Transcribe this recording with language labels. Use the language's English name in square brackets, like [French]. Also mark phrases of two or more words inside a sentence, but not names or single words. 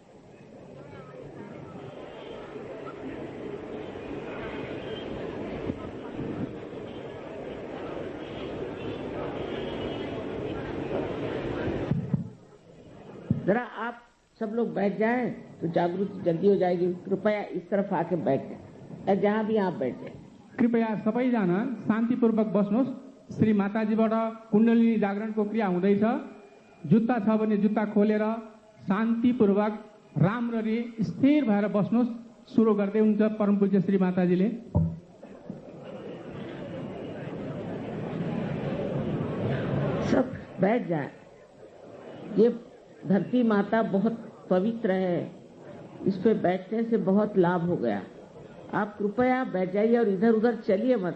[Hindi] जरा आप सब लोग बैठ जाएं तो जागृति जल्दी हो जाएगी। कृपया इस तरफ आके बैठ जाए, जहाँ भी आप बैठ जाए। [Nepali] कृपया सबैजना शान्तिपूर्वक बस्नुहोस्। श्री माताजीबाट कुण्डलिनी जागरणको क्रिया हुँदैछ। जुत्ता छ भने जुत्ता खोलेर शान्तिपूर्वक राम्ररी स्थिर भएर बस्नुहोस्। सुरु गर्दै हुनुहुन्छ परम पूज्य श्री माताजीले। [Hindi] सब बैठ जाए। ये धरती माता बहुत पवित्र है, इस पे बैठने से बहुत लाभ हो गया। आप कृपया बैठ जाइए और इधर उधर चलिए मत।